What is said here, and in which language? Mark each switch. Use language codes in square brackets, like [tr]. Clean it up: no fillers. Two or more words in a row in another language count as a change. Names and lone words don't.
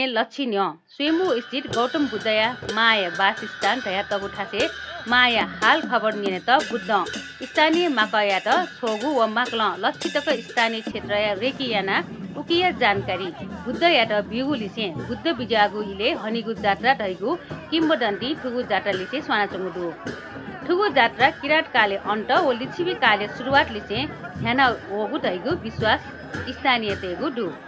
[new] लक्षिन्य स्वयम्भू स्थित गौतम बुद्धया माया वासस्थान दया तगु ठासे माया हाल खबर निने त बुद्ध स्थानीय माकया त छोगु व माकल लक्षितक स्थानीय क्षेत्र या रेकियाना उकिया जानकारी बुद्ध या त बिगु लिसे बुद्ध बिजागु इले हनिगु जात्रा ढैगु किम्बदन्ती ठुगु जात्रा लिसे स्वानाचंगुदु ठुगु जात्रा किरात काले अन्त व लिच्छिबी काले सुरुवात लिसे ध्यान ओगु ढैगु विश्वास स्थानीय तेगु दु